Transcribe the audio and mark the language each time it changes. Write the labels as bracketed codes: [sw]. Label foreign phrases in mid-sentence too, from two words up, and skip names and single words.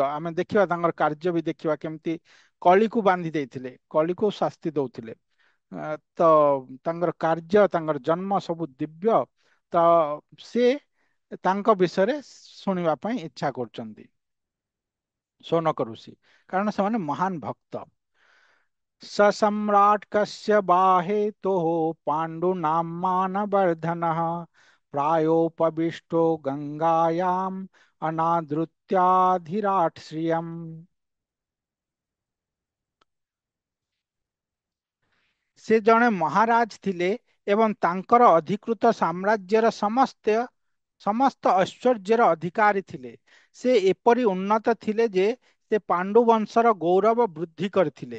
[or] ଆମେ ଦେଖିବା ତାଙ୍କର କାର୍ଯ୍ୟ ବି ଦେଖିବା, କେମିତି କଳିକୁ ବାନ୍ଧି ଦେଇଥିଲେ, କଳିକୁ ଶାସ୍ତି ଦଉଥିଲେ। ତ ତାଙ୍କର କାର୍ଯ୍ୟ, ତାଙ୍କର ଜନ୍ମ ସବୁ ଦିବ୍ୟ। ତ ସେ ତାଙ୍କ ବିଷୟରେ ଶୁଣିବା ପାଇଁ ଇଚ୍ଛା କରୁଛନ୍ତି ଶୌନକ ଋଷି, କାରଣ ସେମାନେ ମହାନ ଭକ୍ତ। [sa] सम्राट कस्य बाहेतुः पाण्डुनाम्मानवर्धनः प्रायोपविष्टो गंगायाम अनादृत्याधिराट श्रियम्। [or] ସେ ଜଣେ ମହାରାଜ ଥିଲେ ଏବଂ ତାଙ୍କର ଅଧିକୃତ ସାମ୍ରାଜ୍ୟର ସମସ୍ତ ଐଶ୍ୱର୍ଯ୍ୟର ଅଧିକାରୀ ଥିଲେ। ସେ ଏପରି ଉନ୍ନତ ଥିଲେ ଯେ ସେ ପାଣ୍ଡୁ ବଂଶର ଗୌରବ ବୃଦ୍ଧି କରିଥିଲେ।